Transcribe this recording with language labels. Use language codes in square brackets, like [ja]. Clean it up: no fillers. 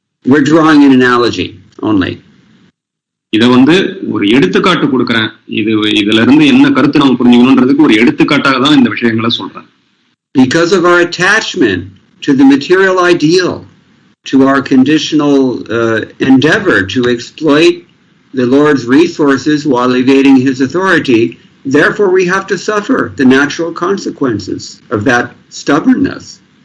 [en] We're drawing an analogy only. [ta] இத வந்து ஒரு எடுத்துக்காட்டு கொடுக்கறேன். இதுல இருந்து என்ன கருத்து நம்ம புரிஞ்சுக்கணும்ன்றதுக்கு ஒரு எடுத்துக்காட்டாக தான் இந்த விஷயங்களை சொல்றேன். [en] Because of our attachment to the material ideal, to our conditional endeavor to exploit the Lord's resources while evading his authority, therefore we have to suffer the natural consequences of that stubbornness.